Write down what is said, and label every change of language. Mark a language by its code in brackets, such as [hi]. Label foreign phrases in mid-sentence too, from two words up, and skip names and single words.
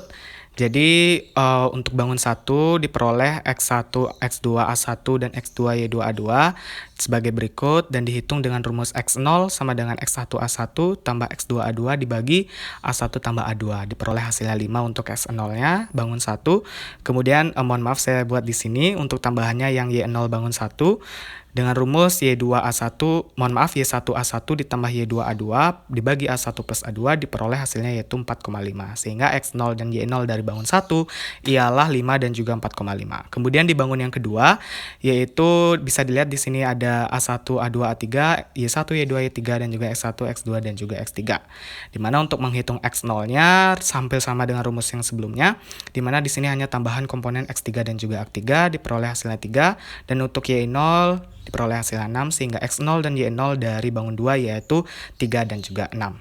[id] Jadi untuk bangun 1 diperoleh X1, X2, A1, dan X2, Y2, A2 sebagai berikut dan dihitung dengan rumus X0 sama dengan X1, A1 tambah X2, A2 dibagi A1 tambah A2. Diperoleh hasilnya 5 untuk X0-nya bangun 1. Kemudian mohon maaf saya buat di sini untuk tambahannya yang Y0 bangun 1 dengan rumus Y2A1, mohon maaf Y1A1 ditambah Y2A2 dibagi A1 plus A2 diperoleh hasilnya yaitu 4,5. Sehingga X0 dan Y0 dari bangun 1 ialah 5 dan juga 4,5. Kemudian di bangun yang kedua yaitu bisa dilihat di sini ada A1, A2, A3, Y1, Y2, Y3 dan juga X1, X2 dan juga X3. Dimana untuk menghitung X0-nya hampir sama dengan rumus yang sebelumnya, dimana di sini hanya tambahan komponen X3 dan juga X3 diperoleh hasilnya 3 dan untuk Y0 diperoleh hasilnya 6 sehingga X0 dan Y0 dari bangun 2 yaitu 3 dan juga 6.